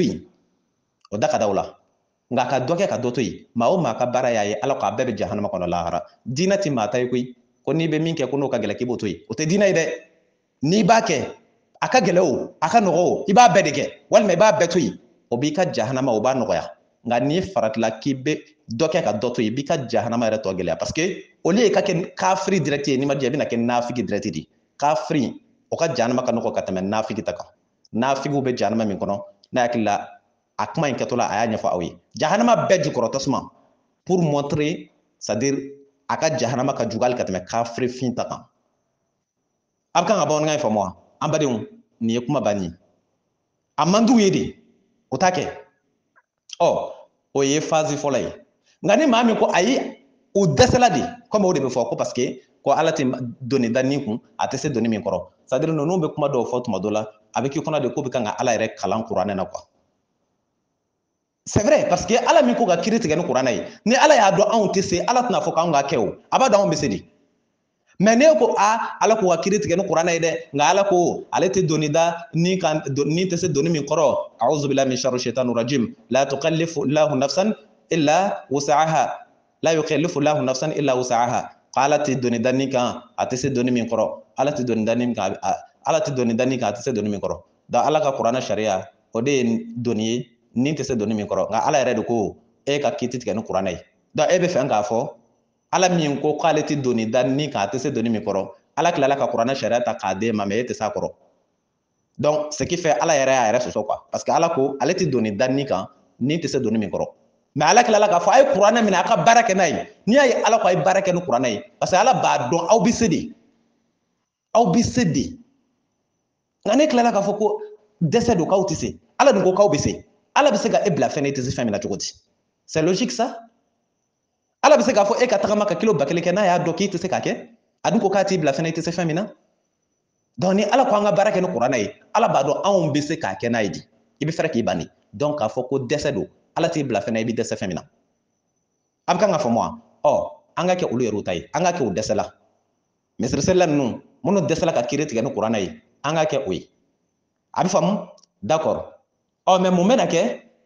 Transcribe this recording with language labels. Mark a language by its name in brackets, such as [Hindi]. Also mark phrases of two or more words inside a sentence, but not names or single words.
[Bambara] yen o da ka da o la nka ka dɔ kɛ ka dɔ to yen maa o maa ka baara y'a ye ala k'a bɛɛ bɛ jahanama kɔnɔ lahara diinɛ tɛ maa ta ye koyi ko n'i bɛ min kɛ ko n'o ka gɛlɛn k'i b'o to yen o tɛ diinɛ ye dɛ n'i b'a kɛ a ka gɛlɛn o a ka nɔgɔ o i b'a bɛɛ de kɛ walima i b'a bɛɛ to yen o b'i ka jahanama o b'a nɔgɔya nka n'i faratila k'i bɛ dɔ kɛ ka dɔ to yen i b'i ka jahanama yɛrɛ tɔ gɛlɛya [French] parce que au lieu [Bambara] ka kɛ kafiri direct ye n'i ma diya i bɛna kɛ nafigi direct de kafiri o ka jahanama ka nɔgɔ ka tɛmɛ nafigi ta kan nafigiw bɛ jahanama min kɔnɔ n'a hakili la a kuma in kɛtɔla a y'a ɲɛfɔ aw ye jahanama bɛɛ jukɔrɔ tasuma [French] pour montrer c'est à dire [Bambara] a ka jahanama ka jugu hali ka tɛmɛ kafiri fin ta kan a bɛ kan ka bamanankan in faamu wa an badenw nin ye kuma banni a man d'u ye de o t'a kɛ o ye phase fɔlɔ ye nka ni maa min ko ayi o dɛsɛla de comme o de bɛ fɔ ko [French] parce que [Bambara] ko ala tɛ doni da nin kun a tɛ se doni min kɔrɔ [French] c'est à dire [Bambara] ninnu bɛ kuma dɔw fɔ tuma dɔ la a bɛ k'i kɔnɔ de ko bɛ kan ka ala yɛrɛ kalan kuranɛ na [French] quoi c'est vrai parce que [Bambara] ala min ko ka kiiri tigɛ ni kuranɛ ye ni ala y'a dɔn anw tɛ se ala tɛna fɔ k'anw ka kɛ o a b'a dɔn anw bɛ se de mais ne ko ala ko wakiri tigɛ ni kuranɛ ye dɛ nka ala ko ale tɛ doni da ni tɛ se doni min kɔrɔ [Arabic] أعوذ بالله من شر الشيطان الرجيم لا تكلف الله نفسا إلا وسعها لا يكلف الله نفسا إلا وسعها [Bambara] ala tɛ doni da ni kan a tɛ se doni min kɔrɔ ala tɛ doni da ni kan ala tɛ doni da ni kan a tɛ se doni min kɔrɔ da ala ka kuranɛ sariya o de ye doni ye ni tɛ se doni min kɔrɔ nka ala yɛrɛ de ko e ka kiti tigɛ ni kuranɛ ye donc e bɛ fɛ k'a fɔ ala min ko k'ale tɛ doni da ni kan a tɛ se doni min kɔrɔ ala tilala ka kuranɛ sariya ta k'a d'e ma mais e tɛ s'a kɔrɔ donc [French] ce qui fait [Bambara] ala yɛrɛ y'a yɛrɛ sɔsɔ [French] quoi parce que [Bambara] ala ko ale tɛ doni da ni kan ni tɛ se doni min kɔrɔ mais ala tilala k'a fɔ a ye kuranɛ minɛ a ka baara kɛ n'a ye n'i y'a ye ala ko a ye baara kɛ ni kuranɛ ye parce que ala b'a dɔn aw bɛ se de aw bɛ se de nka ne tilala k'a fɔ ko dɛsɛ don k'aw tɛ se ala dun ko k'aw bɛ se ala bɛ se ka e bila fɛn na e tɛ se fɛn min na cogo di [French] c'est logique ça [Bambara] ala bɛ se k'a fɔ e ka tagama ka kilo 1000 kɛ n'a y'a dɔn k'i tɛ se k'a kɛ a dun ko k'a t'i bila fɛn na i tɛ se fɛn min na donc ni ala ko an ka baara kɛ ni kuranɛ ye ala b'a dɔn anw bɛ se k'a kɛ n'a ye di i bɛ fɛrɛ k'i ban de donc k'a fɔ ko dɛsɛ don ala t'i bila fɛn na i bɛ dɛsɛ fɛn min na a bɛ kan ka faamu wa an ka kɛ olu yɛrɛ ta ye an ka kɛ o dɛsɛla misiriselila ninnu minnu dɛsɛla ka kiiri tigɛ ni kuranɛ ye an ka kɛ o ye a bɛ faamu [French] d'accord mais [Bambara] mun bɛna kɛ